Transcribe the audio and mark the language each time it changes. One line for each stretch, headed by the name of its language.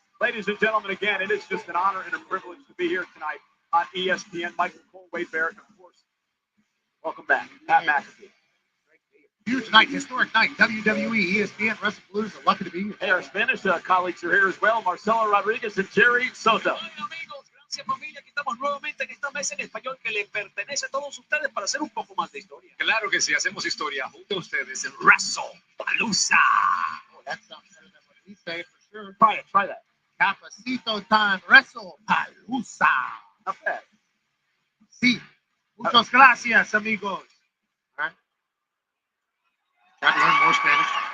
English: Ladies and gentlemen, again, it is just an honor and a privilege to be here tonight on ESPN. Michael Cole, Wade Barrett, and of course, welcome back, Pat McAfee. Huge night, historic night. WWE, ESPN, Wrestlepalooza. Lucky to be here. Hey, our Spanish colleagues are here as well. Marcelo Rodriguez and Jerry Soto.
Spanish: Gracias familia, aquí estamos nuevamente en esta mesa en español que le pertenece a todos ustedes para hacer un poco más de historia. Claro que sí, hacemos historia junto a ustedes en Wrestlepalooza.
English: Oh, that sounds better than what we say for sure. Try that. Cafecito time, Wrestlepalooza. Not bad.
Spanish: Sí. Muchas gracias, amigos.
English: All right. Got to learn more Spanish.